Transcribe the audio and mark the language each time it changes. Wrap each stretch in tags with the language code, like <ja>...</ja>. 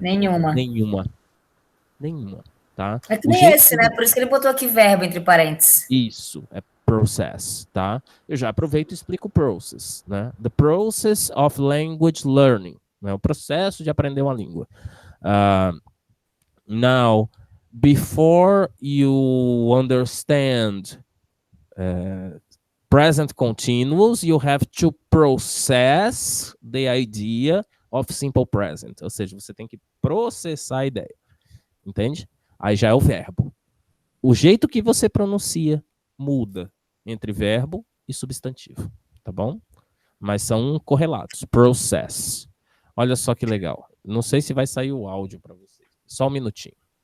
<pt>Nenhuma. Nenhuma, tá? É que nem esse, né? Por isso que ele botou aqui verbo entre parênteses. Isso, é process, tá? Eu já aproveito e explico o process, né?</pt> <en>The process of language learning,</en> <pt>né? O processo de aprender uma língua.</pt> <en>Now, before you understand present continuous, you have to process the idea of simple present.</en> <pt>Ou seja, você tem que processar a ideia. Entende? Aí já é o verbo. O jeito que você pronuncia muda entre verbo e substantivo, tá bom? Mas são correlatos. Process. Olha só que legal. Não sei se vai sair o áudio para vocês. Só um minutinho.</pt>